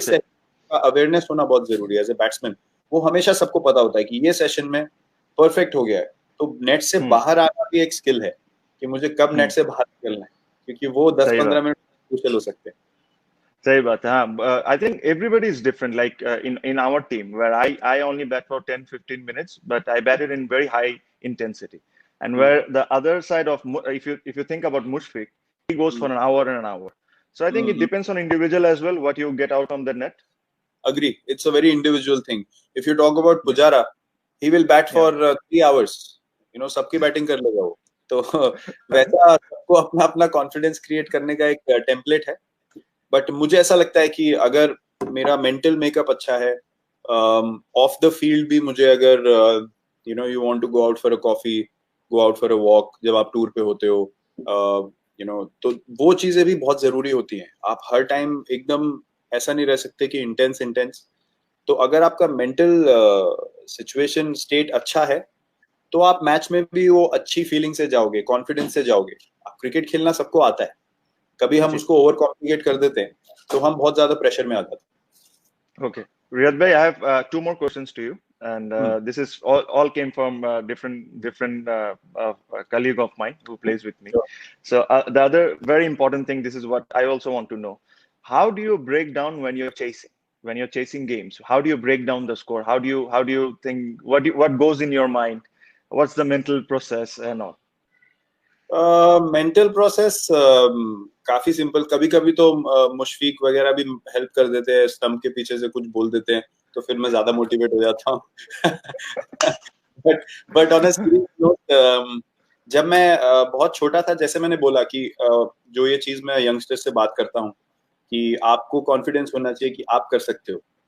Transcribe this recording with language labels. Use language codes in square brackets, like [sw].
[hi] Session का awareness होना बहुत जरूरी है एज ए बैट्समैन। वो हमेशा सबको पता होता है कि ये सेशन में परफेक्ट हो गया है, तो नेट से हम्म। बाहर आना भी एक स्किल है कि मुझे कब नेट से बाहर निकलना है, क्योंकि वो दस सही पंद्रह बात। मिनट क्रूशियल हो सकते हैं। सही बात है। [en] हाँ, I think everybody is different. Like in our team, where I only bat for 10-15 minutes, but I batted in very high intensity. And where the other side of if you think about Mushfiq, he goes for an hour and an hour. So I think it depends on individual as well what you get out on the net. Agree, it's a very individual thing. If you talk about Yeah. Pujara, he will bat for Yeah. 3 hours, you know, [hi] सबकी batting कर लेगा वो। तो वैसा सबको अपना अपना confidence create करने का एक टेम्पलेट है। बट मुझे ऐसा लगता है कि अगर मेरा मेंटल मेकअप अच्छा है, ऑफ द फील्ड भी मुझे अगर you know [en] you want to go out for a coffee, go out for a walk, [hi] जब आप टूर पे होते हो, यू नो, तो वो चीजें भी बहुत जरूरी होती हैं. आप हर टाइम एकदम ऐसा नहीं रह सकते कि इंटेंस इंटेंस. तो अगर आपका मेंटल सिचुएशन स्टेट अच्छा है तो आप मैच में भी वो अच्छी फीलिंग से जाओगे, कॉन्फिडेंस से जाओगे. आप क्रिकेट खेलना सबको आता है, कभी हम जी. उसको ओवर कॉम्प्लिकेट कर देते हैं तो हम बहुत ज्यादा प्रेशर में आ जाते [en] Okay. Riyad bhai, I have two more questions to you, and [hi] हैं. [en] this is all came from different colleague of mine who plays with me. Sure. So the other very important thing, this is what I also want to know. How do you break down when you're chasing? When you're chasing games, how do you break down the score? How do you think? What goes in your mind? What's the mental process and all? [hi] Mental process काफी simple. कभी कभी तो मुशफीक वगैरह भी help कर देते हैं, stump के पीछे से कुछ बोल देते हैं तो फिर मैं ज्यादा मोटिवेट हो जाता हूँ. [en] but on a serious note, [hi] जब मैं बहुत छोटा था, जैसे मैंने बोला कि जो ये चीज मैं यंगस्टर से बात करता हूँ कि आपको कॉन्फिडेंस होना चाहिए कि आप कर सकते हो.